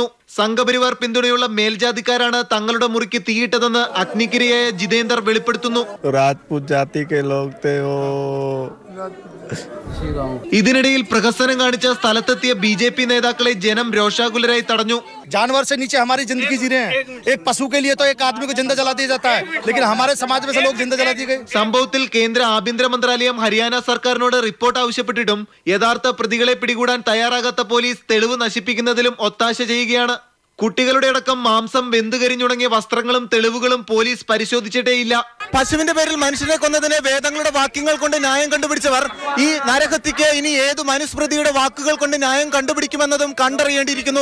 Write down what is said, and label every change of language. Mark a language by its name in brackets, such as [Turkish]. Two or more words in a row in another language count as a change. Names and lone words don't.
[Malayalam] സംഘപരിവാർ പിന്തുണയുള്ള മേൽജാതിക്കാരാണ് തങ്ങളുടെ മുറിക്ക് തീയിട്ടതെന്ന് അഗ്നിക്കിരയായ ജിതേന്ദർ വെളിപ്പെടുത്തുന്നു. [Hindi] राजपूत जाति के लोग थे वो. [Malayalam] ഇതിനിടയിൽ പ്രഹസനം കാണിച്ച സ്ഥലത്തെത്തിയ BJP നേതാക്കളെ ജനം രോഷാകുലരായി തടഞ്ഞു. [Hindi] जानवर से नीचे हमारी जिंदगी जी रहे हैं. एक पशु के लिए तो एक आदमी को जिंदा जला दिया जाता है, लेकिन हमारे समाज में से लोग जिंदा जला दिए गए. [Malayalam] സംഭവത്തിൽ കേന്ദ്ര ആഭ്യന്തര മന്ത്രാലയം ഹരിയാന സർക്കാരിനോട് റിപ്പോർട്ട് ആവശ്യപ്പെട്ടിട്ടും യഥാർത്ഥ പ്രതികളെ പിടികൂടാൻ തയ്യാറാകാത്ത പോലീസ് തെളിവ് നശിപ്പിക്കുന്നതിലും ഒത്താശ ചെയ്യുകയാണ്. കുട്ടികളുടെ അടക്കം മാംസം വെന്തുകരിഞ്ഞുണങ്ങിയ വസ്ത്രങ്ങളും തെളിവുകളും പോലീസ് പരിശോധിച്ചിട്ടേയില്ല. പശുവിന്റെ പേരിൽ മനുഷ്യനെ കൊന്നതിന് വേദങ്ങളുടെ വാക്യങ്ങൾ കൊണ്ട് ന്യായം കണ്ടുപിടിച്ചവർ ഈ നരഹത്യക്ക് ഇനി ഏതു മനുസ്മൃതിയുടെ വാക്കുകൾ കൊണ്ട് ന്യായം കണ്ടുപിടിക്കുമെന്നതും കണ്ടറിയേണ്ടിയിരിക്കുന്നു.